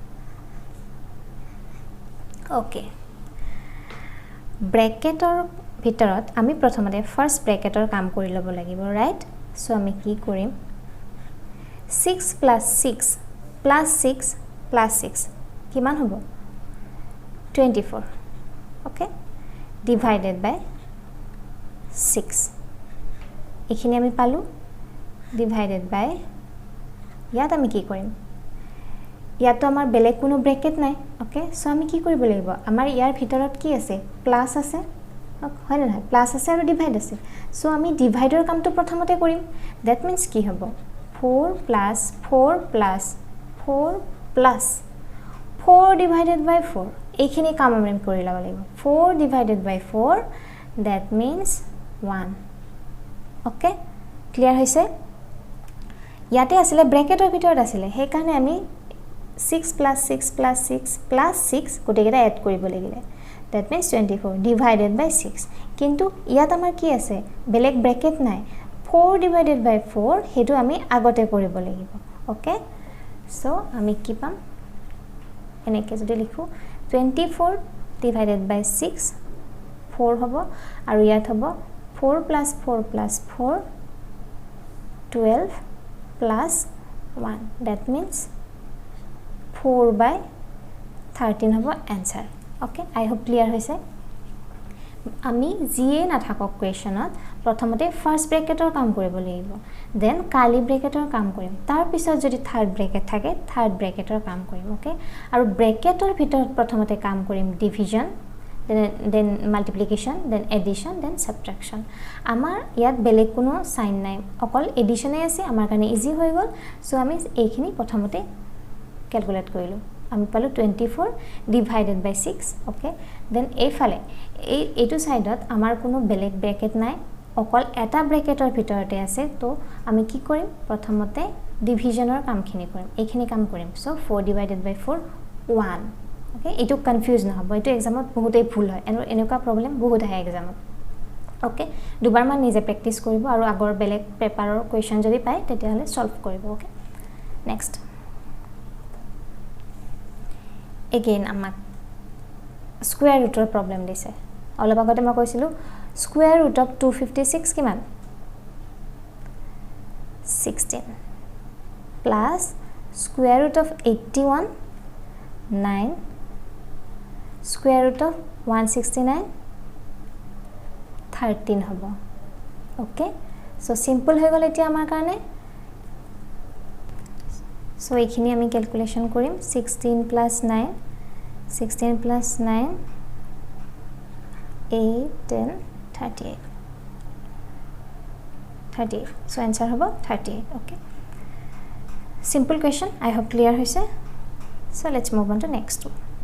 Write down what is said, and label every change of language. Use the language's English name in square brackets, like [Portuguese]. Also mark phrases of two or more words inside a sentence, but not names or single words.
[English] okay bracket or [Assamese] ভিতৰত আমি প্ৰথমতে [English] first bracketৰ [Assamese] কাম কৰি লব লাগিব [English] right so [Assamese] আমি কি কৰিম [English] 6 plus 6 plus 6 plus 6 [Assamese] কিমান হ'ব 24 [English] okay divided by [Assamese] 6 এখিনি আমি পালো [English] divided by [Assamese] ইয়াত আমি কি কৰিম ইয়াতো আমাৰ বেলেগ কোনো ব্ৰেকেট নাই ওকে সো আমি কি কৰিব লাগিব আমাৰ ইয়াৰ ভিতৰত কি আছে প্লাস আছে হয় না প্লাস আছে আৰু ডিভাইড আছে সো আমি ডিভাইডৰ কামটো প্ৰথমতে কৰিম [English] that means [Assamese] কি হ'ব [English] 4 plus 4 plus 4 plus 4 divided by 4 [Assamese] এইখিনি কাম আমি কৰি লব লাগিব [English] 4 divided by 4 that means [Assamese] 1 okay clear হৈছে ইয়াতে আছিল ব্ৰেকেটৰ ভিতৰত আছিল হে কাৰণে আমি [English] 6 plus 6 plus 6 [Assamese] plus 6 গোটেইটা এড কৰিব লাগিব [English] that means 24 divided by 6 [Assamese] কিন্তু ইয়াত আমাৰ কি আছে বেলেগ ব্ৰেকেট নাই [English] 4 divided by 4 [Assamese] হেতু আমি আগতে কৰিব লাগিব [English] okay so [Assamese] আমি কি পাম এনেকে যদি লিখো [English] 24 divided by 6 [Assamese] 4 হ'ব আৰু ইয়াত হ'ব [English] 4 plus 4 plus 4 12 plus 1 that means 4 by 13 [Assamese] হ'ব आंसर [English] okay I hope clear [Assamese] হৈছে আমি জিয়ে না থাকক কোৱেশ্চনত প্ৰথমতে [English] first bracketৰ [Assamese] কাম কৰিব লাগিব [English] then curly bracketৰ [Assamese] কাম কৰিম তাৰ পিছত যদি [English] third bracket [Assamese] থাকে [English] third bracketৰ [Assamese] কাম কৰিম ওকে আৰু ব্ৰেকেটৰ ভিতৰত প্ৰথমতে কাম কৰিম [English] division then multiplication then addition then subtraction [Assamese] আমাৰ ইয়াত বেলেগ কোনো সাইন নাই অকল এডিশনে আছে আমাৰ কাৰণে ইজি হৈ গল সো আমি এইখিনি প্ৰথমতে ক্যালকুলেট কৰিলো আমি পালো [English] 24 divided by 6 okay then [Assamese] এইফালে এইটো সাইডত আমাৰ কোনো বেলেগ ব্ৰেকেট নাই অকল এটা ব্ৰেকেটৰ ভিতৰতে আছে তো আমি কি কৰিম প্ৰথমতে ডিভিজনৰ কামখিনি কৰিম এইখিনি কাম কৰিম সো [English] 4 divided by 4 [Assamese] 1 ওকে এটো কনফিউজ নহব এটো এক্সামত বহুতেই ভুল হয় এনেকুৱা প্ৰবলেম বহুত আহে এক্সামত ওকে দুবাৰ মান নিজে প্ৰেক্টিস কৰিব আৰু আগৰ বেলেগ [English] paperৰ question [Assamese] যদি পায় তেতিয়াহলে সলভ কৰিব [English] okay next [Assamese] again আমাক [English] square rootৰ problem [Assamese] দিছে অলপ আগতে মই কৈছিলো [English] square root of 256 [Assamese] কিমান [English] 16 plus square root of 81 9 square root of 169 13 হ'ব okay so simple [Assamese] হৈ গল এতিয়া আমাৰ কাৰণে [English] so [Assamese] এইখিনি আমি ক্যালকুলেশন কৰিম [English] 16 plus 9 16 plus 9 8 10 38 38 so answer হ'ব 38 okay simple question I hope clear হৈছে so let's move on to next one